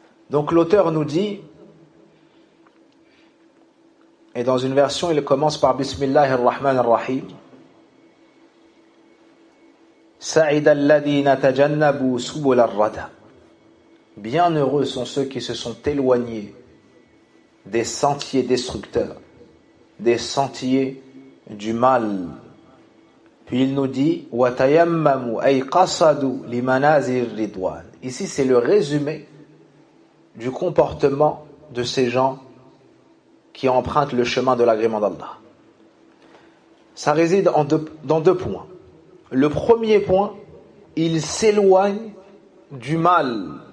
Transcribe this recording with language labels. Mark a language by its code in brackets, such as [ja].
[fr] Donc l'auteur nous dit, et dans une version, il commence par « Bismillah ar-Rahman ar-Rahim » [ar] سعد الذين تجنبوا سبل الردى. [fr] Bienheureux sont ceux qui se sont éloignés des sentiers destructeurs, des sentiers du mal. Puis il nous dit [ar] وتيمموا أي قصدوا لمنازل الرضوان. [fr] Ici c'est le résumé du comportement de ces gens qui empruntent le chemin de l'agrément d'Allah. Ça réside dans deux points. Le premier point, il s'éloigne du mal.